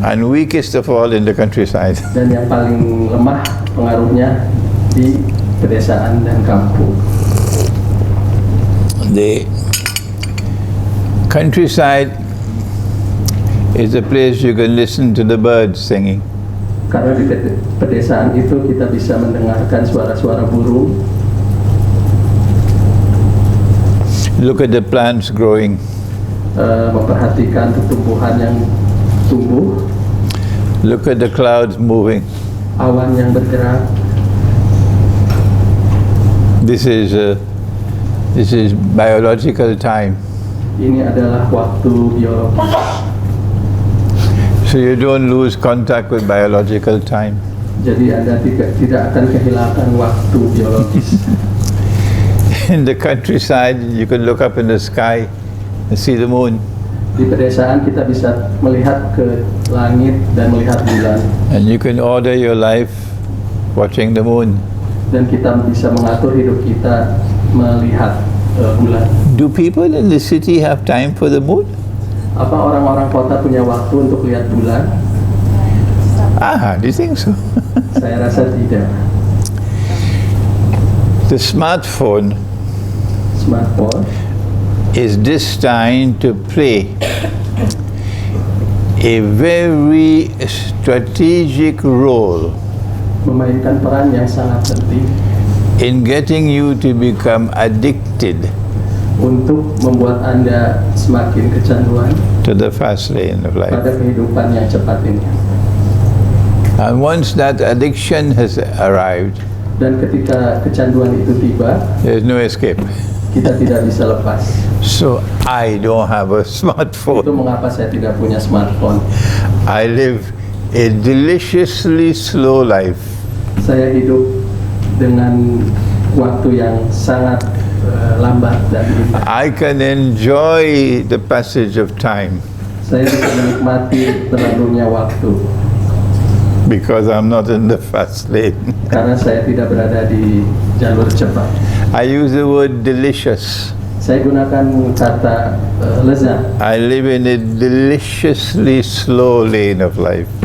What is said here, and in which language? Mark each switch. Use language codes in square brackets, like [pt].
[en] And weakest of all in the countryside. [id] dan yang paling lemah pengaruhnya di pedesaan dan kampung. [en] The countryside is a place you can listen to the birds singing. [id] Karena di pedesaan itu kita bisa mendengarkan suara-suara burung, [en] Look at the plants growing. [id] memperhatikan tumbuhan yang tumbuh, [en] Look at the clouds moving. [id] awan yang bergerak. [en] This is biological time. [id] Ini adalah waktu biologis. [en] So you don't lose contact with biological time. [id] Jadi Anda tidak akan kehilangan waktu biologis. [en] In the countryside, you can look up in the sky and see the moon. [id] Di pedesaan kita bisa melihat ke langit dan melihat bulan, [en] And you can order your life watching the moon. [id] dan kita bisa mengatur hidup kita melihat bulan. [en] Do people in the city have time for the moon? [id] Apa orang-orang kota punya waktu untuk lihat bulan? [en] Do you think so? [id] Saya rasa tidak. [en] The smartphone [id] Smartphone [en] is destined to play a very strategic role [id] memainkan peran yang sangat penting [en] in getting you to become addicted [id] untuk membuat Anda semakin kecanduan [en] to the fast lane of life. [id] pada kehidupan yang cepat ini. [en] And once that addiction has arrived, [id] Dan ketika kecanduan itu tiba, [en] there's no escape. [id] kita tidak bisa lepas. [en] So I don't have a [id] Itu [en] smartphone. [id] mengapa saya tidak punya smartphone. [en] I live a deliciously slow life. [id] Saya hidup dengan waktu yang sangat lambat dan indah. [en] I can enjoy the passage of time [id] Saya bisa menikmati berlalunya waktu [en] because I'm not in the fast lane. [id] karena saya tidak berada di jalur cepat. [en] I use the word delicious. [id] Saya gunakan kata lezat. [en] I live in a deliciously slow lane of life.